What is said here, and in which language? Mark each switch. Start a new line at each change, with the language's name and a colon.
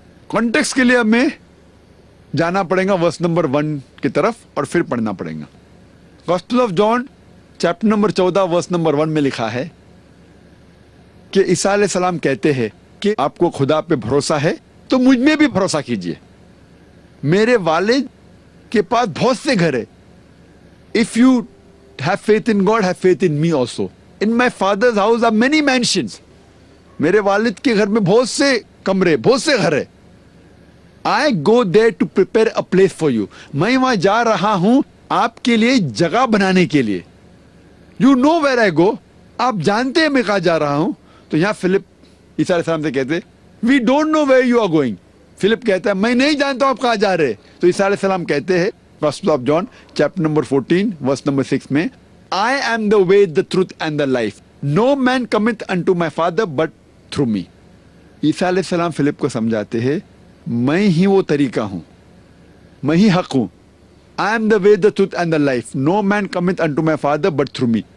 Urdu: Context کے لیے ہمیں جانا پڑے گا ورس نمبر 1 کی طرف اور پھر پڑھنا پڑے گا. Gospel of John chapter number 14 verse number 1 میں لکھا ہے کہ عیسیٰ علیہ السلام کہتے ہیں کہ آپ کو خدا پہ بھروسہ ہے تو مجھ میں بھی بھروسہ کیجئے. میرے والد کے پاس بہت سے گھر ہے.
English: If you have faith in God, have faith in me also. In my father's house are many mansions.
Urdu: میرے والد کے گھر میں بہت سے کمرے, بہت سے گھر ہے.
English: I go there to prepare a place for you.
Urdu: میں وہاں جا رہا ہوں آپ کے لیے جگہ بنانے کے لیے.
English: You know where I go.
Urdu: آپ جانتے ہیں میں کہاں جا رہا ہوں. تو یہاں فلپ عیسیٰ علیہ السلام سے کہتے
English: We don't know where you are going.
Urdu: Flip کہتا ہے میں نہیں جانتا ہوں آپ کہاں جا رہے. تو عیسیٰ علیہ السلام کہتے ہیں
English: Gospel of John chapter number 14 verse number 6 میں I am the way, the truth and the life. No man cometh unto my father but through me.
Urdu: عیسیٰ علیہ السلام فلپ کو سمجھاتے ہیں میں ہی وہ طریقہ ہوں, میں ہی حق ہوں.
English: I am the way, the truth and the life. No man cometh unto my father but through me.